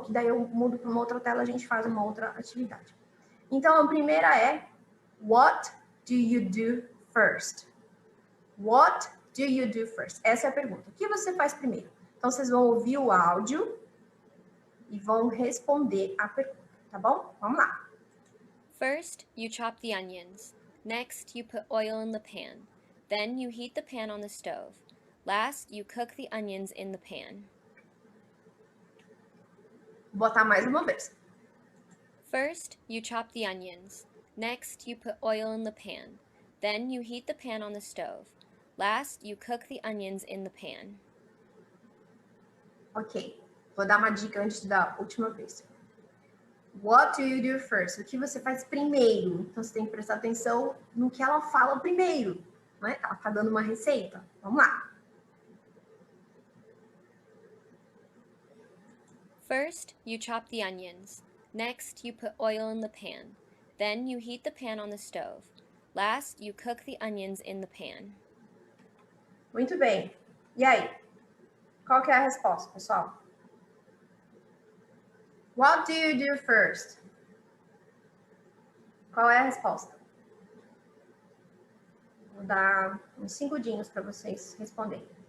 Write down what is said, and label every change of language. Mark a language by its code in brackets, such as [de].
[pt] Que daí eu mudo para uma outra tela, a gente faz uma outra atividade. Então, a primeira é, [en] what do you do first? What do you do first? [pt] Essa é a pergunta. O que você faz primeiro? Então, vocês vão ouvir o áudio e vão responder a pergunta, tá bom? Vamos lá. [en] First, you chop the onions. Next, you put oil in the pan. Then, you heat the pan on the stove. Last, you cook the onions in the pan. [pt] Vou botar mais uma vez. [en] First, you chop the onions. Next, you put oil in the pan. Then, you heat the pan on the stove. Last, you cook the onions in the pan. Ok. [pt] Vou dar uma dica antes da última vez. [en] What do you do first? [pt] O que você faz primeiro? Então, você tem que prestar atenção no que ela fala primeiro. Né? Ela está dando uma receita. Vamos lá. [en] First, you chop the onions. Next, you put oil in the pan. Then, you heat the pan on the stove. Last, you cook the onions in the pan. [pt] Muito bem. E aí? Qual que é a resposta, pessoal? [en] What do you do first? [pt] Qual é a resposta? Vou dar uns 5 segundinhos para vocês responderem.